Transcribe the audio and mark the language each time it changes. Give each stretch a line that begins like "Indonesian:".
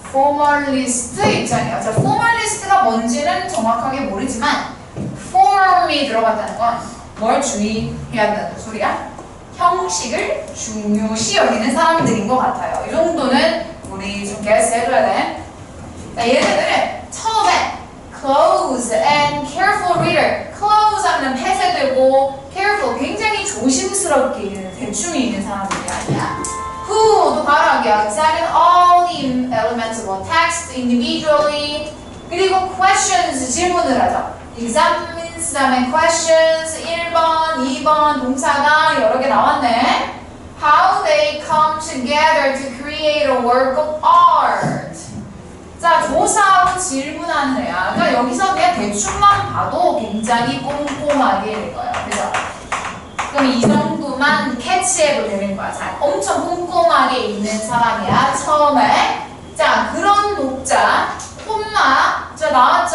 Korean: formalist 입장이에요. 자, formalist가 뭔지는 정확하게 모르지만 form이 들어갔다는 건 뭘 주의해야 한다는 소리야? 형식을 중요시 여기는 사람들인 것 같아요. 이 정도는 우리 좀 guess해줘야 돼. 자, 얘네들은 처음에
English: close and careful reader.
Korean: close 하면 폐쇄되고 careful 굉장히 조심스럽게 읽는 대충 읽는 사람들이 아니야. who도 바라기야.
English: examine all the elements of a text individually.
Korean: 그리고 questions 질문을 하죠. examines 다음에 questions 1번, 2번 동사가 여러 개 나왔네.
English: how they come together to create a work of art.
Korean: 자, 조사하고 질문하는 애야. 그러니까 여기서 그냥 대충만 봐도 굉장히 꼼꼼하게 읽어요. 그죠? 그럼 이 정도만 캐치해도 되는 거야. 자, 엄청 꼼꼼하게 읽는 사람이야, 처음에. 자, 그런 독자, 콤마. 자, 나왔죠?